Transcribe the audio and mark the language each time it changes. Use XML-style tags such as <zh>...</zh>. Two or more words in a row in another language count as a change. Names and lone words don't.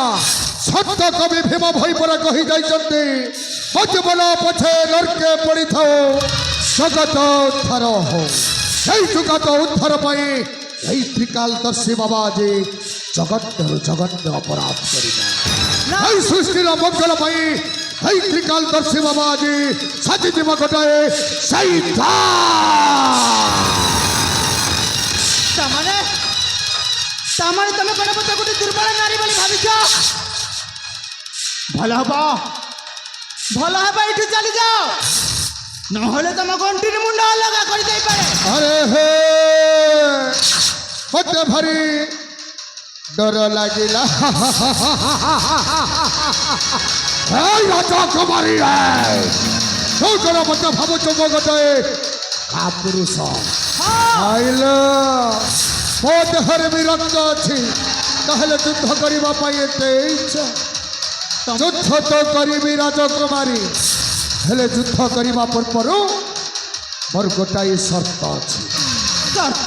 <or>ସତ୍ୟ କବି ଭୀମ ଭୋଇ ପରା କହି ଯାଇଛନ୍ତି, ମୋ ଜୀବନ ପଛେ ନର୍କେ ପଡ଼ିଥାଉ, ଜଗତ ଉଦ୍ଧାର ହଉ। ଏଇ ଜଗତ ଉଦ୍ଧାର ପାଇଁ ଏଇ ତ୍ରିକାଳଦର୍ଶୀ ବାବା ଆଜି ଜଗତରୁ ଜଗତ ଅପରାଧ କରିବା। ଏଇ ସୃଷ୍ଟିର ମଙ୍ଗଳ ପାଇ ଏଇ ତ୍ରିକାଳଦର୍ଶୀ ବାବା ଆଜି ସାଜି ଦିବ ଗୋଟାଏ ସେଇ ତାମାନେ ତାମାନେ ତମେ କ'ଣ ମତେ ଗୋଟେ ଦୁର୍ବଳ ନାରୀ ବୋଲି ଭାବିଛ? ଭଲ ହବ ଏଠୁ ଚାଲିଯାଅ, ନହେଲେ ତମ ଗଣ୍ଠିରେ ମୁଣ୍ଡ ଅଲଗା କରିଦେଇପାରେ। ଆରେ ହେ ମତେ ଭାରି ଡର ଲାଗିଲା। ଏଇ ରାଜକୁମାରୀ ତୁ କୋଣ ମତେ ଭାବୁଛ ମୋ ଗୋଟାଏ କାପୁରୁଷ ଆଇଲ ମୋ ଦେହରେ ବି ରକ୍ତ ଅଛି, ତାହେଲେ ଯୁଦ୍ଧ କରିବା ପାଇଁ ଏତେ ଇଚ୍ଛା? ଯୁଦ୍ଧ ତ କରିବି ରାଜକୁମାରୀ, ହେଲେ ଯୁଦ୍ଧ କରିବା ପୂର୍ବରୁ ମୋର ଗୋଟାଏ ସର୍ତ୍ତ ଅଛି। ସର୍ତ୍ତ?</or>